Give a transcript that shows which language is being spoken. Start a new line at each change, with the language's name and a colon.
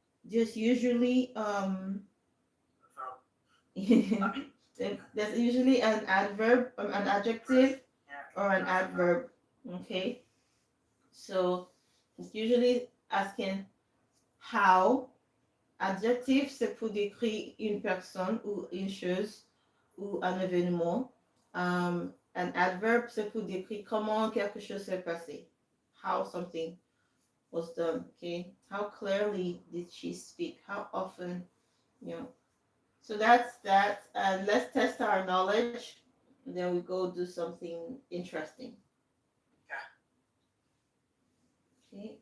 English: just usually Verb. I mean, there's usually an adverb, an adjective, yeah, or an there's a verb. adverb. Okay, so it's usually asking how.
French: Adjectif, c'est pour décrire une personne ou une chose ou un événement. An adverb, c'est pour décrire comment quelque chose s'est passé.
English: How something was done. Okay. How clearly did she speak? How often, you know. So that's that. And let's test our knowledge. And then we go do something interesting. Yeah. Okay.